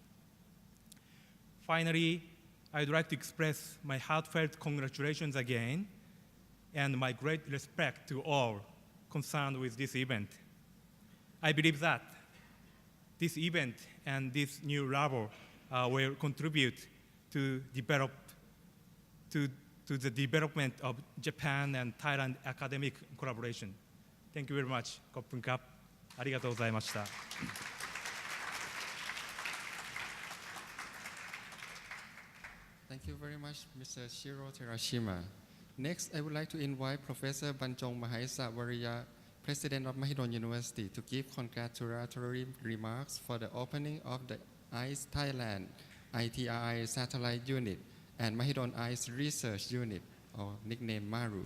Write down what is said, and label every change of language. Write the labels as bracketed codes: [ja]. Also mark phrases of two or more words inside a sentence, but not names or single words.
[en] Finally, I'd like to express my heartfelt congratulations again and my great respect to all concerned with this event. I believe that this event and this new labo will contribute to the development of Japan and Thailand academic collaboration. Thank you very much. [th] ขอบคุณครับ [ja] ありがとうございました [en] Thank you very much, Mr. Shiro Terashima. Next, I would like to invite Professor Banchong Mahaisa-Wariya, President of Mahidol University, to give congratulatory remarks for the opening of the ICE Thailand ITRI Satellite Unit and Mahidol ICE Research Unit, or nicknamed MARU.